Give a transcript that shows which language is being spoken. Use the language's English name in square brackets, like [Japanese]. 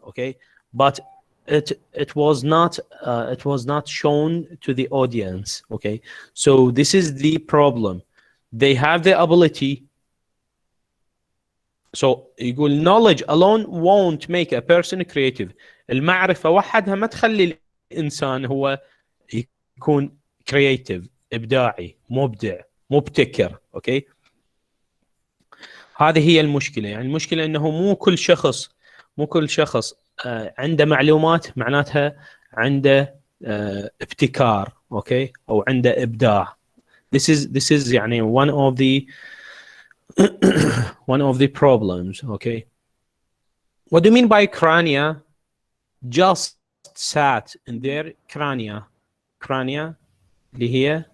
[English] Okay, but it was not shown to the audience. Okay, so this is the problem. They have the ability. So يقول knowledge alone won't make a person creative. [Arabic] المعرفة وحدها ما تخلي الإنسان هو يكون creative، إبداعي، مبدع، مبتكر. أوكي، هذه هي المشكلة. يعني المشكلة إنه مو كل شخص عنده معلومات معناتها عنده ابتكار. أوكي، أو عنده إبداع. [English] This is يعني one of the problems. Okay, what do you mean by crania? Just sat in their crania [Arabic] اللي هي